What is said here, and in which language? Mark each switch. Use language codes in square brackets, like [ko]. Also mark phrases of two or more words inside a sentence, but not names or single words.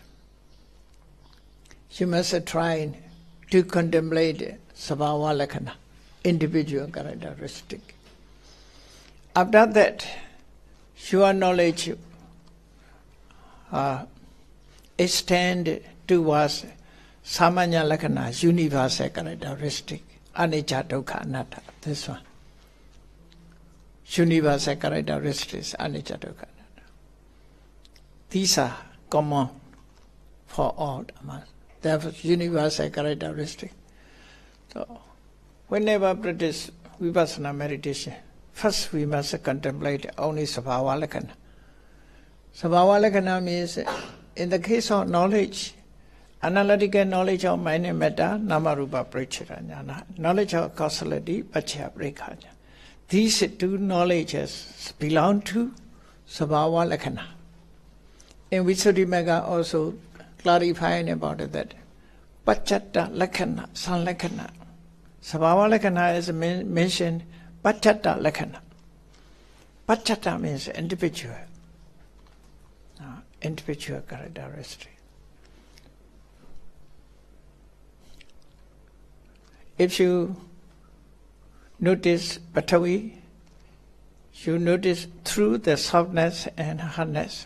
[en] You must try to contemplate [pi] sabhava lakkhana, [en] individual characteristic. After that, your knowledge extend towards [pi] samanya lakkhana, [en] universal characteristic, [pi] anicca dukkha anatta, [en] this one. universal characteristics, [pi] anicca, dukkha, anatta. [en] These are common for all dhammas. They have universal characteristics. So, whenever practice vipassana meditation, first we must contemplate only [pi] sabhava lakkhana. Sabhava lakkhana [en] means, in the case of knowledge, analytical knowledge of mind and matter, [pi] namarupa parichita jnana, [en] knowledge of causality, [pi] paccaya parekha jnana. [en] These two knowledges belong to [pi] sabhava lakkhana. [en] In Visuddhimagga also clarifying about it, that [pi] paccata lakkhana, sanlakkhana. Sabhava lakkhana [en] is mentioned [pi] paccata lakkhana. [en] Paccata means individual. Individual characteristic. If you notice Patavi, you notice through the softness and hardness.